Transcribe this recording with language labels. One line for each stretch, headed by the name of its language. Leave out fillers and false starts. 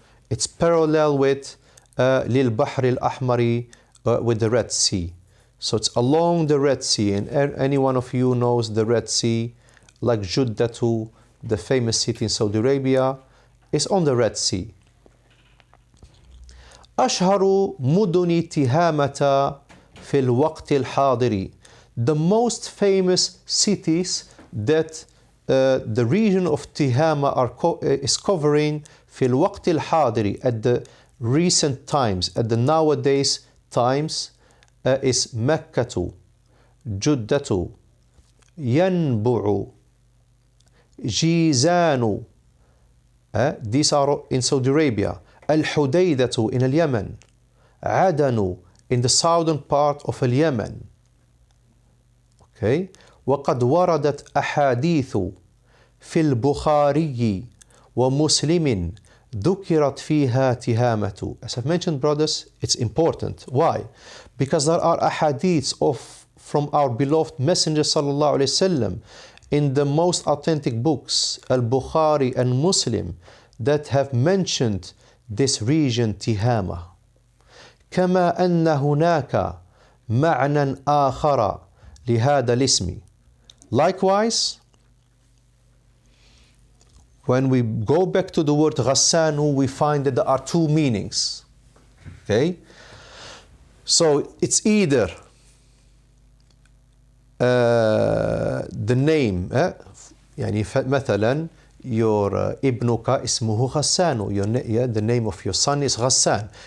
English: It's parallel with
Arabic: للبحر الأحمر,
English: with the Red Sea. So it's along the Red Sea, and any one of you knows the Red Sea, like Juddatu, the famous city in Saudi Arabia, is on the Red Sea.
Arabic: أشهر مدن تهامة في الوقت الحاضر.
English: The most famous cities that the region of Tihama is covering
Arabic: في الوقت الحاضر,
English: at the recent times, at the nowadays times, is مكة, جدة, ينبع, جيزان. These are in Saudi Arabia. الحديدة in Yemen. عدن in the southern part of Yemen. Okay.
Arabic: وقد وردت أحاديث في البخاري ومسلم ذكرت فيها تهامة.
English: As I've mentioned, brothers, it's important. Why? Because there are ahadiths from our beloved Messenger sallallahu alaihi wasallam in the most authentic books, Al-Bukhari and Muslim, that have mentioned this region Tihama.
Arabic: كما أن هناك معنى آخر لهذا الاسم.
English: Likewise, when we go back to the word Ghassanu, we find that there are two meanings. Okay? So it's either the name,
Arabic: يعني مثلا
English: your
Arabic: ابنك اسمه غسان,
English: the name of your son is Ghassan.